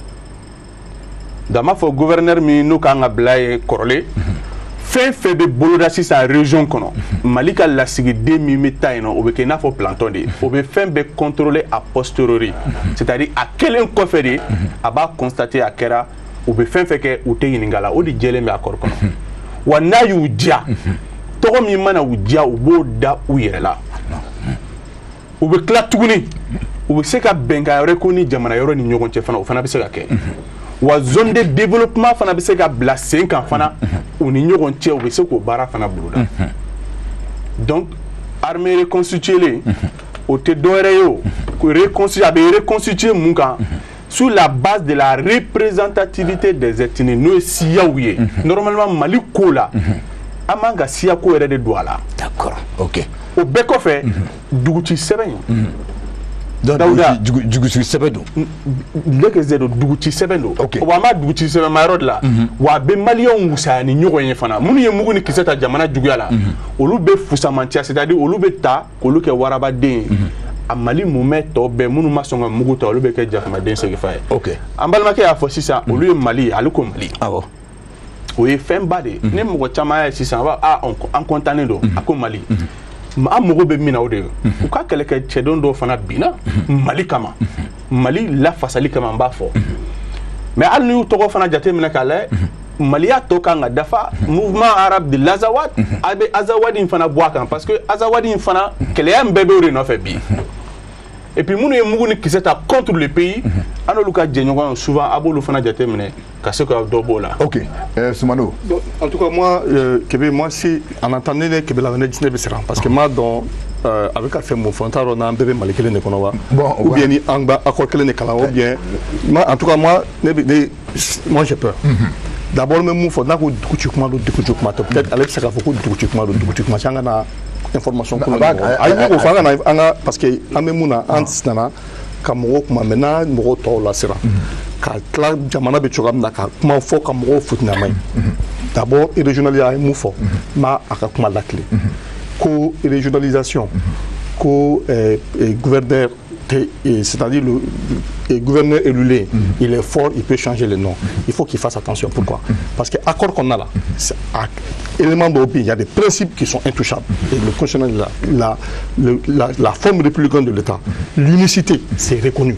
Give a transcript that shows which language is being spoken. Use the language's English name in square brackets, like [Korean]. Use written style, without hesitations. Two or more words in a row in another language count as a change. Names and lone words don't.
[Bambara] donc m'a fɔ gouverneur min n'o kan ka bila ye kɔrɔlen fɛn fɛn bɛ boloda sisan région kɔnɔ Mali ka lasigiden min bɛ taa yen nɔ o bɛ kɛ i n'a fɔ planton de ye o bɛ fɛn bɛɛ [French] contrôler a posteriori c'est-à-dire [Bambara] a kɛlen kɔfɛ de a b'a constater a kɛra u bɛ fɛn fɛn kɛ u tɛ ɲininka la o de jɛlen bɛ accord kɔnɔ wa n'a y'u diya tɔgɔ min mana u diya u b'o da u yɛrɛ la u bɛ tila tuguni u bɛ se ka bɛnkan wɛrɛ ko ni jamana yɔrɔ ni ɲɔgɔn cɛ fana o fana bɛ se ka kɛ wa [French] zone de développement [Bambara] fana bɛ se ka bila sen kan fana u ni ɲɔgɔn cɛ u bɛ se k'o baara fana boloda [French] donc armée reconstituée [Bambara] o tɛ dɔwɛrɛ ye o a bɛ reconstituer mun kan [French] sur la base de la représentativité des ethnies [Bambara] n'o ye siyaw ye normalement Mali ko la an man ka siya ko yɛrɛ de don a la [French] d'accord ok [Bambara] o bɛɛ kɔfɛ duguci sɛbɛn Dawuda jugusi sɛbɛn don lɛkɛzɛ don duguci sɛbɛn don ok wa an b'a duguci sɛbɛn ma yɔrɔ de la wa a bɛ maliyɛnw wusaya ni ɲɔgɔn ye fana minnu ye mugu ni kisɛ ta jamana juguya la olu bɛ fusamantiya c'est-à-dire olu bɛ ta k'olu kɛ warabaden ye a Mali mumɛ tɔ bɛɛ minnu ma sɔn ka mugu ta olu bɛ kɛ jakamaden segifa ye ok an balimakɛ y'a fɔ sisan olu ye Mali ye ale ko Mali awɔ o ye fɛnba de ye ni mɔgɔ caman y'a ye sisan a b'a an kɔntannen don a ko Mali an mago bɛ min na o de ye u ka kɛlɛkɛ cɛden dɔw fana binna Mali kama Mali lafasali kama n b'a fɔ mais hali ni y'u tɔgɔ fana jateminɛ k'a lajɛ Maliya tɔ kan ka dafa mouvement arabe de l'Azawad a bɛ Azawadi in fana bɔ a kan [French] parce que [Bambara] Azawadi in fana kɛlɛya min bɛɛ bɛ o de nɔfɛ bi [French] et puis [Bambara] minnu ye mugu ni kisɛ ta [French] contre le pays [Bambara] an n'olu ka jɛɲɔgɔn souvent a b'olu fana jateminɛ ka se ka dɔ b'o la. ok Soumano. [French] En tout cas moi Kébé moi si en entendant [Bambara] ne Kébé la ne bɛ siran [French] parce que [Bambara] ma dɔn a bɛ ka fɛn mun fɔ n t'a dɔn n'an bɛɛ bɛ Mali kelen de kɔnɔ wa [French] ou bien [Bambara] ni an bɛ accord kelen de kalan [French] ou bien en tout cas moi j'ai peur. D'abord même [Bambara] mun fɔ n'a ko duguci kuma don duguci kuma tɛ peut-être ale bɛ se k'a fɔ ko duguci kuma don duguci kuma an ka na information kolon ayi ne ko fɔ an ka [French] parce que [Bambara] an bɛ mun na an nana ka mɔgɔw kuma mais n'a mɔgɔw tɔw lasira ka tila jamana bɛ cogoya min na ka kuma fɔ ka mɔgɔw futinama ye [French] d'abord régionalisation [Bambara] a ye mun fɔ ma a ka kuma lakile ko régionalisation ko [French] gouverneur c'est-à-dire le gouverneur élu, il est fort, il peut changer le nom. Il faut qu'il fasse attention. Pourquoi? Parce que l'accord qu'on a là, élément d'OBI, il y a des principes qui sont intouchables. Et le constitutionnel, la forme républicaine de l'État, l'unicité, c'est reconnu.